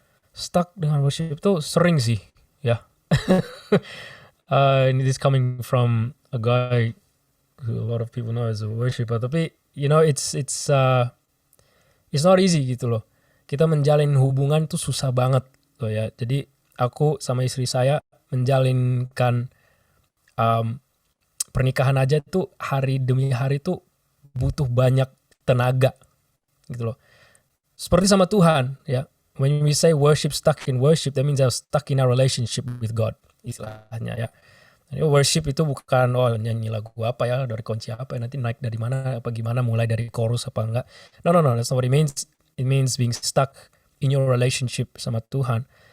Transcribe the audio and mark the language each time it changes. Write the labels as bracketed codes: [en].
[id] Stuck dengan worship itu sering sih ya. [en] It is coming from a guy who a lot of people know as a worshiper, tapi you know it's not easy gitu loh. [id] Kita menjalin hubungan tuh susah banget loh ya. Jadi aku sama istri saya menjalinkan pernikahan aja tuh hari demi hari tuh butuh banyak tenaga gitu loh. Seperti sama Tuhan ya. [en] When we say worship, stuck in worship, that means I'm stuck in our relationship with God, [id] istilahnya ya. Jadi worship itu bukan nyanyi lagu apa ya, dari kunci apa ya, nanti naik dari mana apa gimana, mulai dari chorus apa enggak. [en] No, that's not what it means. It means being stuck in your relationship [id] sama Tuhan.